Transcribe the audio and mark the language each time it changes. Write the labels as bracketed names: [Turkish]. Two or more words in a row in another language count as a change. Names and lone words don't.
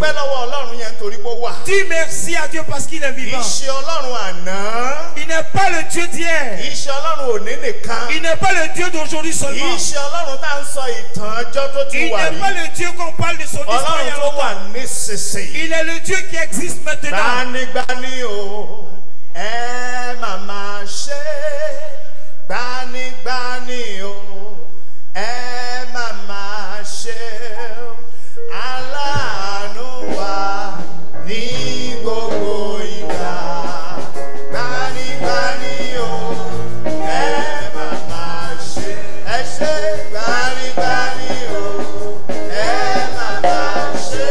[French] Dis merci à Dieu parce qu'il est vivant. Il n'est pas le Dieu d'hier. Il n'est pas le Dieu d'aujourd'hui seulement. Il n'est pas le Dieu qu'on parle de son histoire il y a longtemps. Il est le Dieu qui existe maintenant. [Yoruba] Bani o, mama she. Bani bani o, mama she. Alanu wa ni gbogbo ìgbà. Bani bani o, mama she. Bani bani o, mama she.